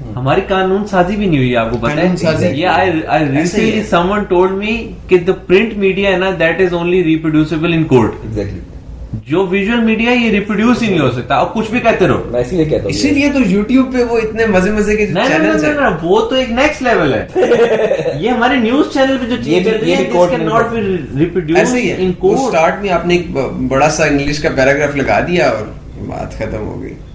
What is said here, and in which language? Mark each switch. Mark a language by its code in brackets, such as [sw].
[ur] ہماری قانون سازی بھی نہیں ہوئی, آپ کو پتا ہے. [en] یہ someone told me کہ the print media ہے نا that is only reproducible in court. Exactly. [ur] جو ویژول میڈیا یہ ریپروڈیوس ہی نہیں ہو سکتا, آپ کچھ بھی کہتے رہو. میں اسی لیے کہتا ہوں, اسی لیے تو یوٹیوب پہ وہ اتنے مزے کے چینلز ہیں, وہ تو ایک نیکسٹ لیول ہے. یہ ہمارے نیوز چینل پہ جو چیز چل رہی ہے [en] this cannot be reproduced in court. [ur] Start میں آپ نے ایک بڑا سا انگلش کا پیراگراف لگا دیا اور بات ختم ہو گئی.